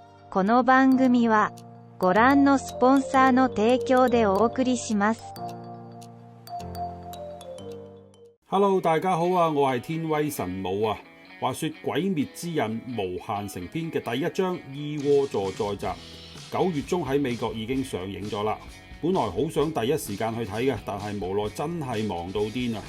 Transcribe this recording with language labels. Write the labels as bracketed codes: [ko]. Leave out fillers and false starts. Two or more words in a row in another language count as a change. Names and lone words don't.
[ja] この番組はご覧のスポンサーの提供でお送りします。 [en] Hello， [yue] 大家好啊！我係天威神武啊。話說《鬼滅之刃無限城篇》嘅第一章猗窩座再集，9月中喺美國已經上映咗啦。本來好想第一時間去睇嘅，但係無奈真係忙到癲啊！